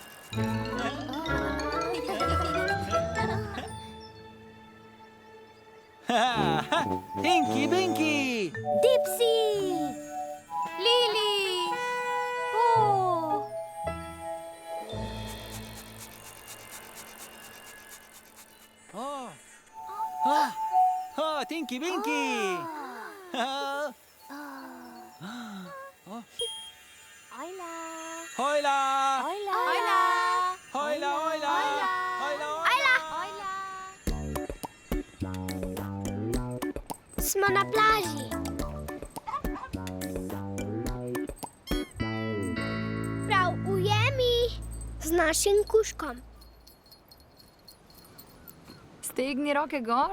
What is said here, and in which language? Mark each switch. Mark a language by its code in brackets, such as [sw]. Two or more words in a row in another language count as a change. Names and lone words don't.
[sl] Tinky Binky! Dipsy! Lily! Oh! Tinky Binky! Hola! Hola! Hola! Hola! Hola, hola! Hola! Smo na plaži. Prav ujemi z našim kužkom. Stegni roke gor.